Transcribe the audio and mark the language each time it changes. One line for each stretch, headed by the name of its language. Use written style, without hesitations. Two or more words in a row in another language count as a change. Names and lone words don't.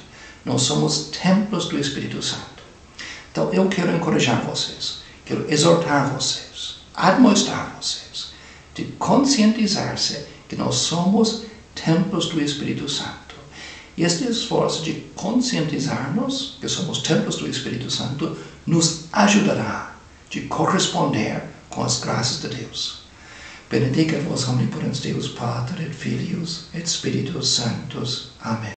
Portuguese: Nós somos templos do Espírito Santo. Então eu quero encorajar vocês, quero exortar vocês, admoestar vocês, de conscientizar-se que nós somos templos do Espírito Santo. E este esforço de conscientizar-nos que somos templos do Espírito Santo nos ajudará de corresponder com as graças de Deus.
Latin: Benedicat vos omnipotens Deus Pater et Filius et Spiritus Sanctus.
Portuguese: Amém.